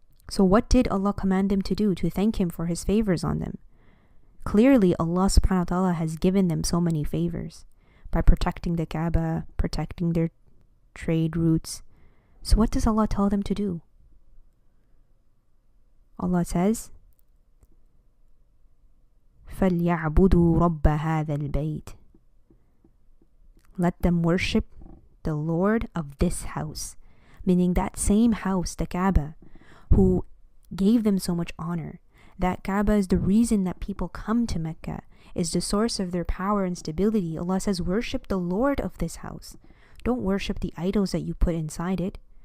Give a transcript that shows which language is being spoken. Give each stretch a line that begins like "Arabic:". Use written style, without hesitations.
English: So what did Allah command them to do to thank Him for His favors on them? Clearly, Allah subhanahu wa ta'ala has given them so many favors by protecting the Kaaba, protecting their trade routes. So what does Allah tell them to do? Allah says,
Arabic: فَلْيَعْبُدُوا رَبَّ هَذَا الْبَيْتِ.
English: Let them worship the Lord of this house, meaning that same house, the Kaaba, who gave them so much honor, That Kaaba is the reason that people come to Mecca, is the source of their power and stability. Allah says, worship the Lord of this house. Don't worship the idols that you put inside it.